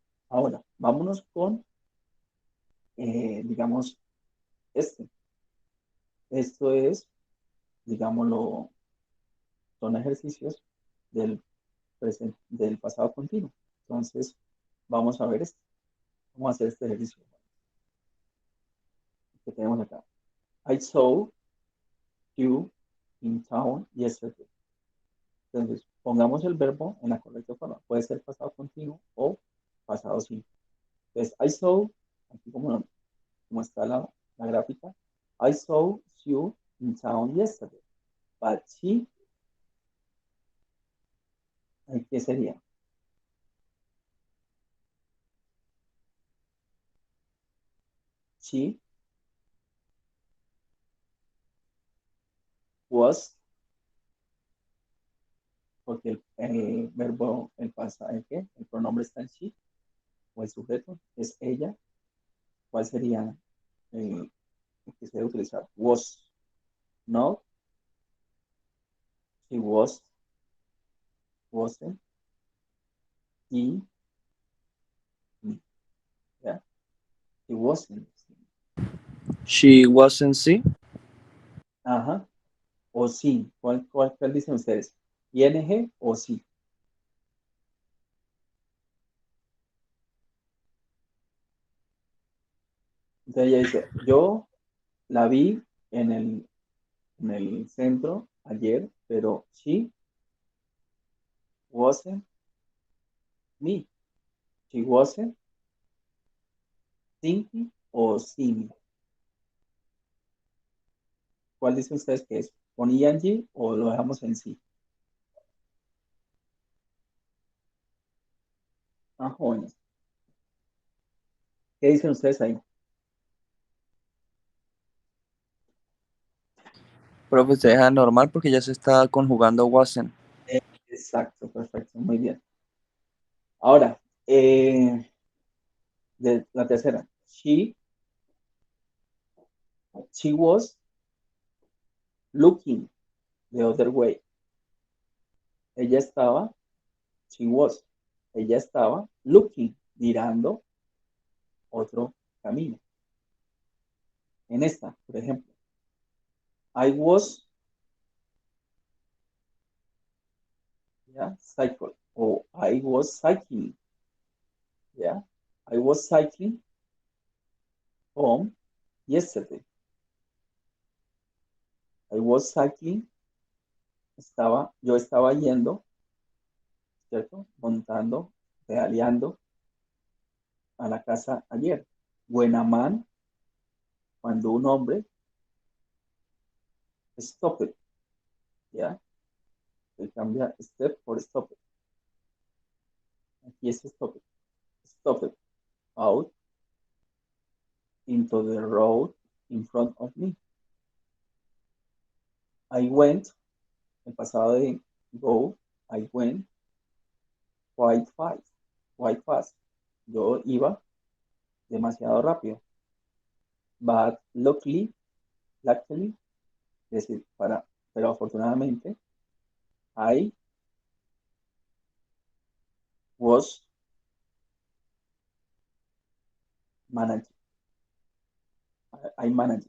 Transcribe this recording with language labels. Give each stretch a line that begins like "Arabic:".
Spanish: Ahora, vámonos con, digamos, este. Esto es, digámoslo, son ejercicios del, del pasado continuo. Entonces, vamos a ver esto. Vamos a hacer este ejercicio que tenemos acá.
English: I saw you in town yesterday.
Spanish: Entonces, pongamos el verbo en la correcta forma. Puede ser pasado continuo o pasado simple.
English: Entonces, I saw,
Spanish: aquí como está la gráfica,
English: I saw you in town yesterday. But she,
Spanish: ¿qué sería?
English: She was,
Spanish: porque el verbo, el pronombre está en she, o el sujeto, es ella. ¿Cuál sería el que se debe utilizar?
English: Was, no, she was, wasn't, he, yeah, he wasn't. She wasn't see.
Spanish: Ajá, o sí. ¿Cuál dicen ustedes? ¿ING o sí? Entonces ella dice, yo la vi en el centro ayer, pero
English: she wasn't me. She wasn't thinking o seeing.
Spanish: ¿Cuál dicen ustedes que es? ¿Con ing o lo dejamos en sí? Ah, jóvenes. ¿Qué dicen ustedes ahí? Profe, se deja normal porque ya se está conjugando wasn't. Exacto, perfecto, muy bien. Ahora, de la tercera.
English: She was looking the other way.
Spanish: Ella estaba, ella estaba
English: looking,
Spanish: mirando otro camino. En esta, por ejemplo,
English: I was, yeah, cycle, o I was cycling, yeah, I was cycling home yesterday. I was cycling,
Spanish: yo estaba yendo, ¿cierto? Montando, pedaleando a la casa ayer.
English: When a man,
Spanish: cuando un hombre,
English: stop it, ¿ya?
Spanish: Se cambia step por
English: stop it.
Spanish: Aquí es stop it. Stop it.
English: Out into the road in front of me. I went,
Spanish: el pasado de go,
English: I went quite fast.
Spanish: Yo iba demasiado rápido.
English: But luckily,
Spanish: es decir, pero afortunadamente,
English: I was managed. I managed.